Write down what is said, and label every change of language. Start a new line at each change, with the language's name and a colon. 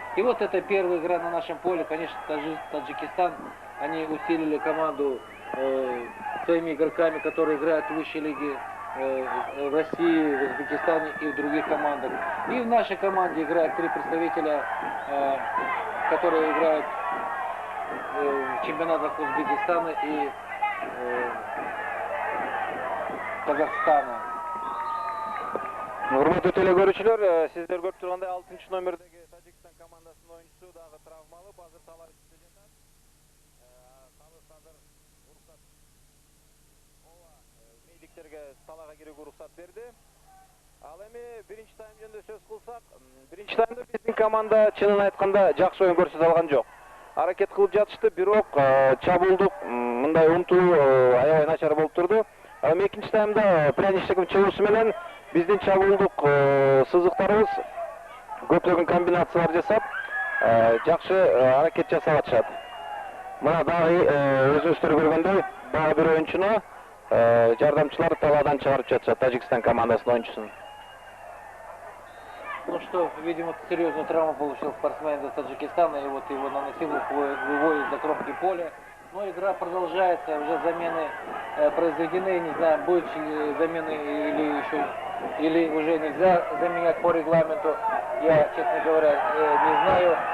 Russian: И вот это первая игра на нашем поле. Конечно, Таджикистан, они усилили команду своими игроками, которые играют в высшей лиге в России, в Узбекистане и в других командах. И в нашей команде играют 3 представителя, которые играют в чемпионатах Узбекистана и Казахстана.
Kyrgyz: Урматтуу телекөрүүчүлөр, сиздер көрүп тургандай 6 номердеги Тажикстан командасынын оюнчусу дагы травмалып, азыр талаа үстүндө жатат. Калыс азыр уруксат. Ооба, медиктерге талаага кирүүгө уруксат берди. Ал эми биринчи тайм жөнүндө сөз кылсак, биринчи таймда биздин команда чынын айтканда жакшы оюн көрсөтө алган жок. Аракет кылып жатышты, бирок чабуулдук мындай умтулуу аябай начар болуп турду. Экинчи таймда Пряничниктин чыгуусу менен биздин чабуулдук сызыктарыбыз көптөгөн комбинациялар жасап, жакшы аракет жасап атышат. Мына дагы өзүңүздөр көргөндөй бага бир оюнчуну жардамчылар талаадан чыгарып жатышат Тажикстан командасынын оюнчусун.
Russian: Ну что, видимо, серьезную травму получил спортсмен из Таджикистана, и вот его наносил, выводит за кромки поля. Но игра продолжается, уже замены произведены, не знаю, будет ли замены или уже нельзя заменять по регламенту, я, честно говоря, не знаю.